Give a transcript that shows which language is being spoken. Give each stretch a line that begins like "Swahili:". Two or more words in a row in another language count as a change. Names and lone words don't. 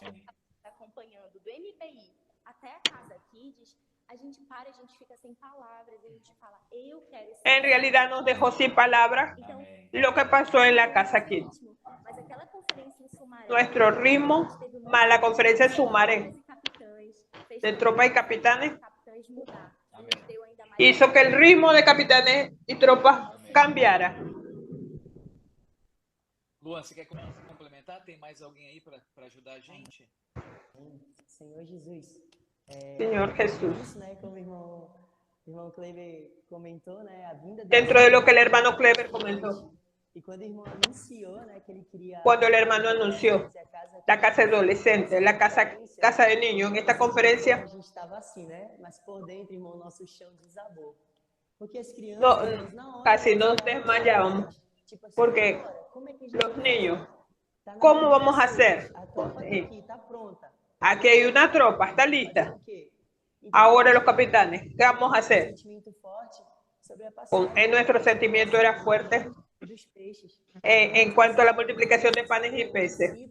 Spanish: En realidad nos dejó sin palabras lo que pasó en la casa Kids. Nuestro ritmo, más la conferencia de Sumaré, de tropas y capitanes, hizo que el ritmo de capitanes y tropas cambiara.
Portuguese: Luan, você quer complementar? Tem mais alguém aí para ajudar a gente? Senhor Jesus.
Spanish: Señor Jesús.
Portuguese: Como o irmão Kleber comentou, a vinda
Spanish: dentro de lo que el hermano Kleber comentó. Y cuando el irmão anunció, que ele quería, cuando el hermano anunció la casa de adolescentes, la casa de niños, en esta conferencia,
Portuguese: a gente estava assim, mas por dentro, irmão, nosso chão desabou. Porque as crianças,
Spanish: casi nos desmayábamos, porque los niños, ¿cómo vamos a hacer? Aquí hay una tropa, está lista. Ahora los capitanes, ¿qué vamos a hacer? Nuestro sentimiento era fuerte en cuanto a la multiplicación de panes y peces.